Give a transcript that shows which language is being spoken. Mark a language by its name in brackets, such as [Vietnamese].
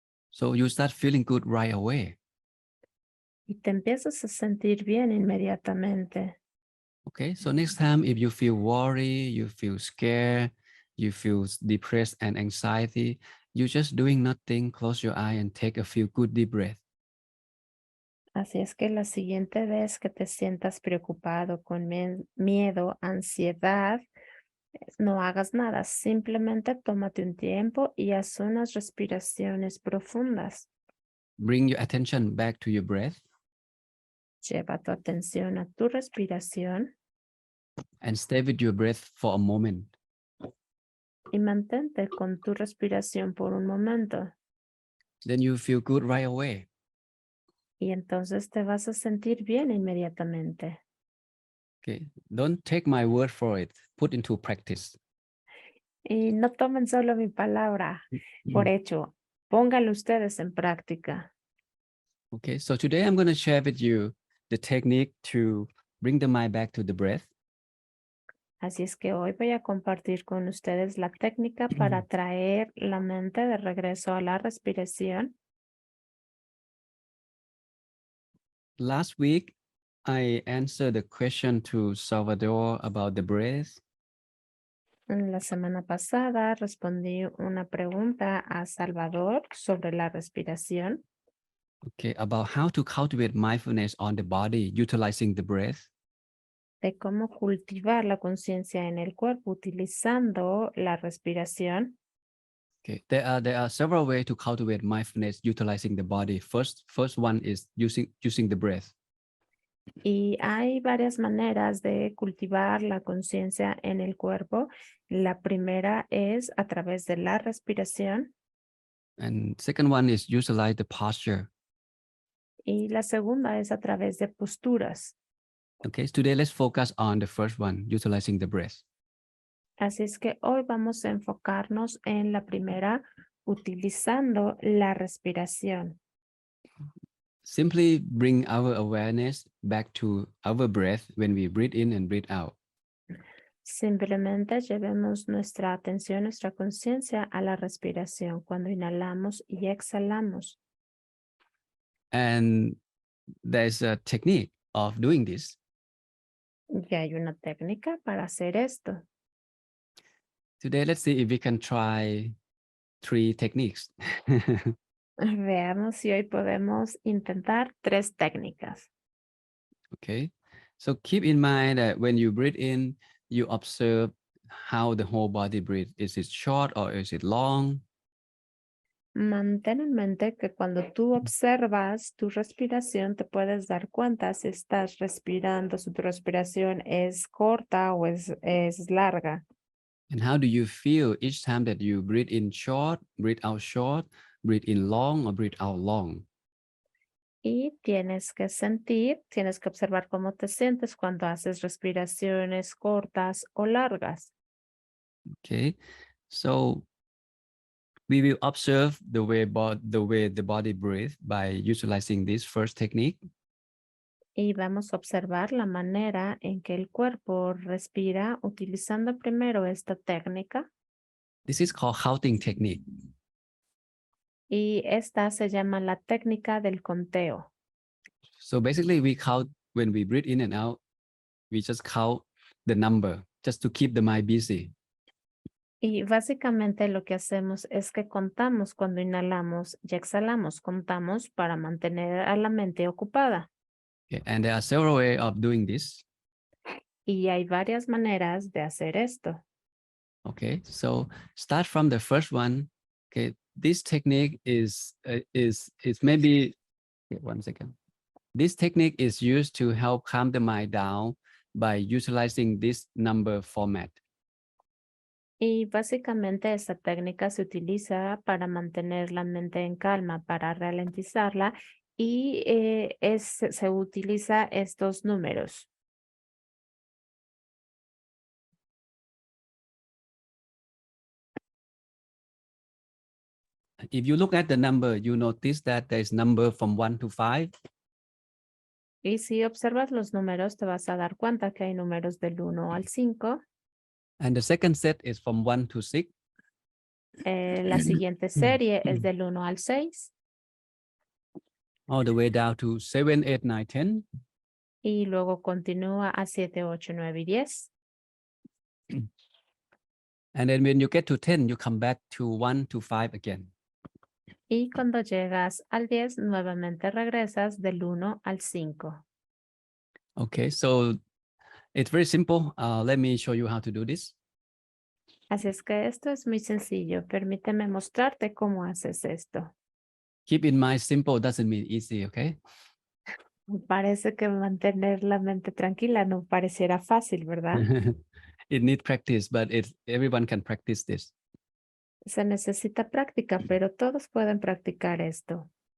[English] So you start feeling good right away. [Spanish] Y te empiezas a sentir bien inmediatamente. [English] Okay, so next time if you feel worry, you feel scared, you feel depressed and anxiety, you just doing nothing, close your eye and take a few good deep breaths. [Spanish] Así es que la siguiente vez que te sientas preocupado con miedo, ansiedad, no hagas nada, simplemente tómate un tiempo y haz unas respiraciones profundas. [English] Bring your attention back to your breath [Spanish] Lleva tu atención a tu respiración [English] and stay with your breath for a moment. [Spanish] y mantente con tu respiración por un momento. [English] Then you feel good right away. [Spanish] Y entonces te vas a sentir bien inmediatamente. [English] Okay, don't take my word for it. Put into practice. [Spanish] Y no tomen solo mi palabra por hecho. Pónganlo ustedes en práctica. [English] Okay, so today I'm going to share with you the technique to bring the mind back to the breath. [Spanish] Así es que hoy voy a compartir con ustedes la técnica para traer la mente de regreso a la respiración. [English] Last week, I answered the question to Salvador about the breath. [Spanish] La semana pasada respondí una pregunta a Salvador sobre la respiración, [English] Okay, about how to cultivate mindfulness on the body utilizing the breath. [Spanish] de cómo cultivar la conciencia en el cuerpo utilizando la respiración. [English] Okay, there are several ways to cultivate mindfulness utilizing the body. First one is using the breath. [Spanish] Y hay varias maneras de cultivar la conciencia en el cuerpo. La primera es a través de la respiración [English] And second one is utilize the posture. [Spanish] y la segunda es a través de posturas. [English] Okay, today let's focus on the first one, utilizing the breath. [Spanish] Así es que hoy vamos a enfocarnos en la primera, utilizando la respiración. [English] Simply bring our awareness back to our breath when we breathe in and breathe out. [Spanish] Simplemente llevemos nuestra atención, nuestra conciencia a la respiración cuando inhalamos y exhalamos. [English] And there's a technique of doing this. [Spanish] Y hay una técnica para hacer esto. [English] Today, let's see if we can try 3 techniques. [Spanish] Veamos si hoy podemos intentar 3 técnicas. [English] Okay, So keep in mind that when you breathe in, you observe how the whole body breathes. Is it short or is it long? [Spanish] Mantén en mente que cuando tú observas tu respiración, te puedes dar cuenta si estás respirando, si tu respiración es corta o es larga. [English] And how do you feel each time that you breathe in short, breathe breathe in long, or breathe out long? [Spanish] Y tienes que sentir, tienes que observar cómo te sientes cuando haces respiraciones cortas o largas. [English] Okay, so we will observe the way the body breathes by utilizing this first technique. [Spanish] Y vamos a observar la manera en que el cuerpo respira utilizando primero esta técnica. [English] This is called counting technique. [Spanish] Y esta se llama la técnica del conteo. [English] So basically we count when we breathe in and out, we just count the number just to keep the mind busy. [Spanish] Y básicamente lo que hacemos es que contamos cuando inhalamos y exhalamos, contamos para mantener a la mente ocupada. [English] Okay, and there are several ways of doing this. [Spanish] Y hay varias maneras de hacer esto. [English] Okay, so start from the first one. Okay, this technique is maybe, okay, 1 second. This technique is used to help calm the mind down by utilizing this number format. [Spanish] Y básicamente esta técnica se utiliza para mantener la mente en calma, para ralentizarla y se utiliza estos números. [English] If you look at the number, you notice that there is number from 1 to 5. [Spanish] Y si observas los números, te vas a dar cuenta que hay números del 1 al 5. [English] And the second set is from 1 to 6. [Spanish] La siguiente serie es del 1 al 6. [English] All the way down to 7, 8, 9, 10. [Spanish] Y luego continúa a 7, 8, 9 y 10. [English] And then when you get to 10, you come back to 1 to 5 again. [Spanish] Y cuando llegas al 10, nuevamente regresas del 1 al 5. [English] Okay, so it's very simple. Let me show you how to do this. [Spanish] Así es que esto es muy sencillo. Permíteme mostrarte cómo haces esto. [English] Keep in mind, simple doesn't mean easy, okay? [Spanish] Parece que mantener la mente tranquila no pareciera fácil, ¿verdad? [English] It needs practice, but everyone can practice this. [Spanish] Se necesita práctica, pero todos pueden practicar esto.